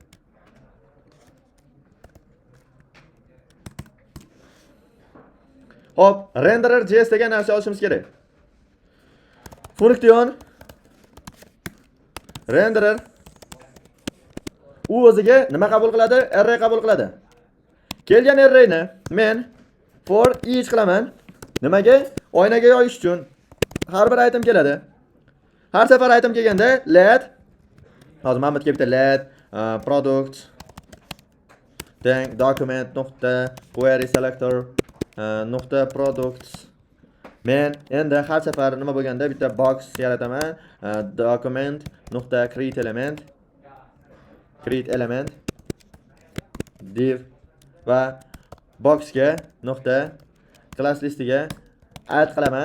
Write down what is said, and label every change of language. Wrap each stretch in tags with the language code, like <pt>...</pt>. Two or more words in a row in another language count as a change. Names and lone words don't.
<uz>Hop, renderer.js degan narsa olishimiz kerak.</uz> <en>Function renderer</en> <uz>u o'ziga nima qabul qiladi? Array qabul qiladi. Kelgan arrayni men</uz> <en>for each</en> <uz>qilaman. Nimaga? Oynaga yoyish uchun. Har bir item keladi. Har safar item kelganda let hozir Mahmudga bitta</uz> <en>let product then document</en> <uz>nuqta</uz> <en>query selector</en> <uz>nuqta products. Men endi har safar nima bo'lganda bitta box yarataman. Document nuqta</uz> <en>create element div</en> <uz>va boxga nuqta</uz> <en>class listiga add</en> <uz>qilaman.</uz>